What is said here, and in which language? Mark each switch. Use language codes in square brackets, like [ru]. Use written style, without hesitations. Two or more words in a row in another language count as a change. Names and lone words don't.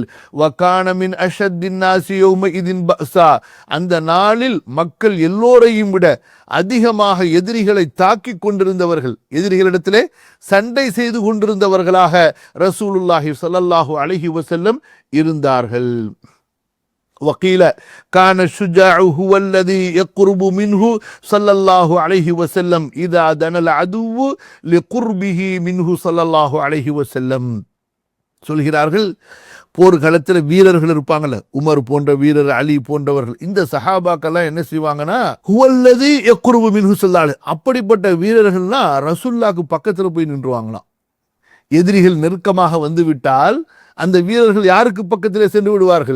[ar] وكان من أشد الناس يومئذ بأسا, [ta] அந்த நாளில் மக்கள் எல்லோரையும் விட அதிகமாக எதிரிகளை தாக்கி கொண்டிருந்தவர்கள், எதிரிகளிடத்திலே சண்டை செய்து கொண்டிருந்தவர்களாக [ar] رسول الله صلى الله عليه وسلم [ta] இருந்தார்கள். [ar] وقيل كان الشجاع هو الذي يقرب منه صلى الله عليه وسلم إذا دنا العدو لقربه منه صلى الله عليه وسلم. [ta] சொல்கிறார்கள், போர்க்களத்தில் வீரர்கள் இருப்பாங்கல்ல, உமர் போன்ற வீரர், அலி போன்றவர்கள், இந்த சஹாபாக்கெல்லாம் என்ன செய்வாங்கன்னா, [ar] هو الذي يقرب منه صلى الله عليه, [ta] அப்படிப்பட்ட வீரர்கள்லாம் ரசூலுல்லாஹ்க்கு பக்கத்தில் போய் நின்றுவாங்களாம். எதிரிகள் நெருக்கமாக வந்து விட்டால் அந்த வீரர்கள் யாருக்கு பக்கத்திலே சென்று விடுவார்கள்?